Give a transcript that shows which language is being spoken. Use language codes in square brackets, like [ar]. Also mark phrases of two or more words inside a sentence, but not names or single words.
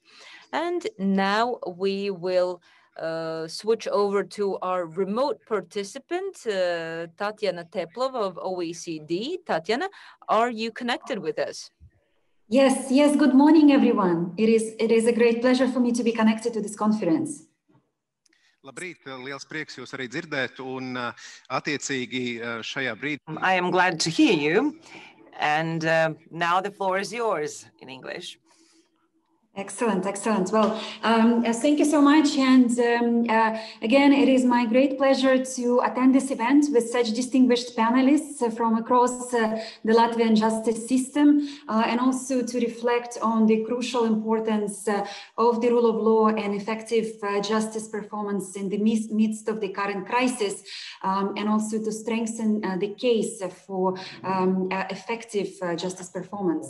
[en] And now we will switch over to our remote participant, Tatiana Teplova of OECD. Tatiana, are you connected with us? Yes, good morning, everyone. It is a great pleasure for me to be connected to this conference. [lv] Labrīt, liels prieks jūs arī dzirdēt, un attiecīgi šajā brīdī. [en] I am glad to hear you, and now the floor is yours in English. Excellent. Well, thank you so much. And again, it is my great pleasure to attend this event with such distinguished panelists from across the Latvian justice system, and also to reflect on the crucial importance of the rule of law and effective justice performance in the midst of the current crisis, and also to strengthen the case for effective justice performance.